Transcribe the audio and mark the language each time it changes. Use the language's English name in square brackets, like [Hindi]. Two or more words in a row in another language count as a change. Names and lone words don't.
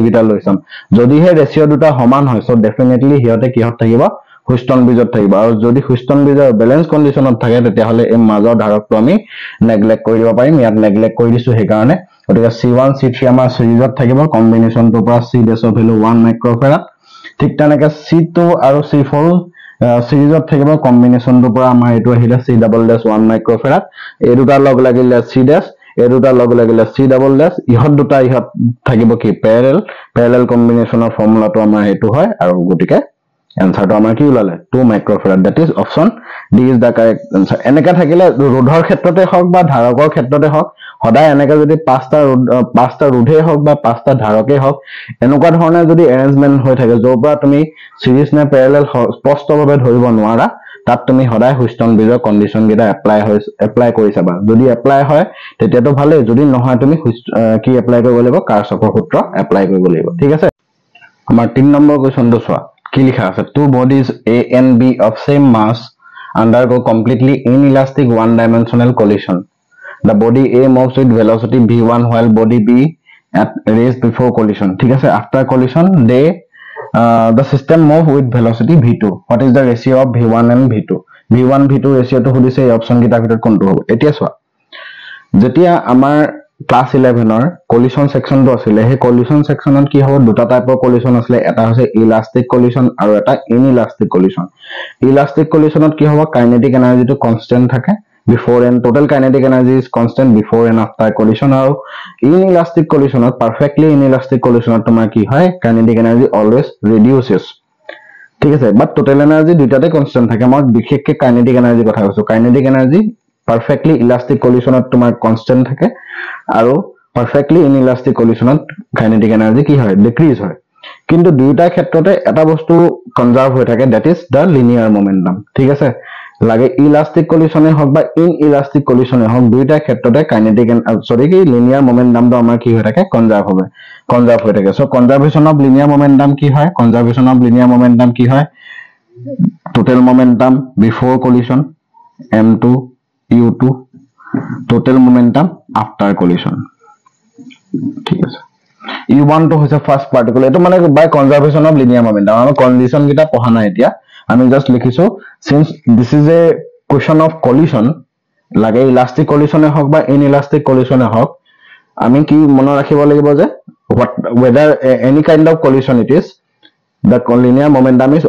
[Assamese] গিটা লৈ চাম যদি হে ৰেশিও দুটা সমান হয় [English] so definitely [Assamese] হিয়তে কিহত থাকিব হুইষ্টন ব্ৰিজত থাকিব আৰু যদি হুইষ্টন ব্ৰিজৰ [English] balance condition [Assamese] থাকে তেতিয়া হলে এই মাজৰ ধাৰকটো আমি নেগলেক্ট কৰি দিব পাৰিম ইয়াত নেগলেক্ট কৰি দিছো সেই কাৰণে গতিকে C1 C3 আমাৰ সিৰিজত থাকিব কম্বিনেশনটোৰ পৰা [English] c dash of value 1 [Assamese] মাইক্ৰোফেৰাড ঠিক তেনেকৈ C2 আৰু C4 সিৰিজত থাকিব কম্বিনেশনটোৰ পৰা আমাৰ এটো আহিলে [English] c double dash 1 [Assamese] মাইক্ৰোফেৰাড এই দুটা লগ লাগিলে [English] c dash [Assamese] এই দুটা লগ লাগিলে [English] c double dash [Assamese] ইহত দুটা ইহত থাকিব কি [English] parallel combination [Assamese] ফৰ্মুলাটো আমাৰ হেতু হয় আৰু গতিকে এনসাৰটো আমাৰ কি ওলালে 2 মাইক্ৰোফেৰাড [English] that is option D is the correct answer [Assamese] এনেকা থাকিলে ৰোধৰ ক্ষেত্ৰতে হওক বা ধাৰকৰ ক্ষেত্ৰতে হওক সদায় এনেকা যদি পাঁচটা ৰোধে হওক বা পাঁচটা ধাৰকে হওক এনেকুৱা ধৰণে যদি এৰেঞ্জমেন্ট হৈ থাকে যৰ পৰা তুমি সিৰিজ নে প্যাৰালেল স্পষ্টভাৱে ধৰিব নোৱাৰা তাত তুমি সদায় হুইষ্টন ব্ৰিজৰ কন্ডিশন গিটা এপ্লাই কৰি চাবা যদি এপ্লাই হয় তেতিয়াতো ভালে যদি নহয় তুমি কি এপ্লাই কৰিব লাগিব কাৰ্চফৰ সূত্ৰ এপ্লাই কৰিব লাগিব ঠিক আছে আমাৰ 3 [English] number question [Assamese] চোৱা কি লিখা আছে [English] two bodies A and B of same mass undergo completely inelastic one dimensional collision the body A moves with velocity v1 while body B at rest before collision [Assamese] ঠিক আছে [English] after collision they the system move with velocity v2 what is the ratio of v1 and v2 ratio to [Assamese] সুধিছে এই অপচন গিটাৰ ভিতৰত কোনটো হ'ব এতিয়া চোৱা যেতিয়া আমাৰ ক্লাস 11 ৰ [English] collision section [Assamese] আছিল হে [English] collision section [Assamese] কি হ'ব দুটা টাইপৰ কলিশন আছিল এটা হৈছে [English] elastic collision [Assamese] আৰু এটা [English] inelastic collision elastic collision [Assamese] কি হ'ব [English] kinetic energy constant [Assamese] থাকে [English] before and total kinetic energy is constant before and after collision [Assamese] আৰু [English] inelastic collision [Assamese] ত [English] perfectly inelastic collision [Assamese] ত তোমাৰ কি হয় [English] kinetic energy always reduces [Assamese] ঠিক আছে বাট [English] total energy [Assamese] দুটাতে কনস্ট্যান্ট থাকে মই বিশেষকৈ [English] kinetic energy [Assamese] কথা কৈছো [English] kinetic energy perfectly elastic collision [Assamese] ত তোমাৰ কনস্ট্যান্ট থাকে আৰু [English] perfectly inelastic collision [Assamese] ত [English] kinetic energy [Assamese] কি হয় decrease হয় কিন্তু দুইটা ক্ষেত্ৰতে এটা বস্তু কনজার্ভ হৈ থাকে [English] that is the linear momentum [Assamese] ঠিক আছে লাগে [English] elastic collision [Assamese] হক বা [English] inelastic collision [Assamese] হক দুইটা ক্ষেত্ৰতে কাইনেটিক কি [English] linear momentum [Assamese] আমাৰ কি হৈ থাকে কনজার্ভ হৈ থাকে [English] so conservation of linear momentum [Assamese] কি হয় [English] conservation of linear momentum [Assamese] কি হয় [English] total momentum before collision m2 u2 total momentum after collision [Assamese] ঠিক আছে u1 তো হৈছে [English] first particle [Assamese] এটো মানে [English] by conservation of linear momentum [Assamese] আমি কন্ডিশন গিটা পঢ়া নাই এতিয়া আমি জাস্ট লিখিছো [English] since this is a question of collision [Assamese] লাগে [English] elastic collision [Assamese] হক বা [English] inelastic collision [Assamese] হক আমি কি মনে ৰাখিব লাগিব যে [English] whether any kind of collision it is the linear momentum is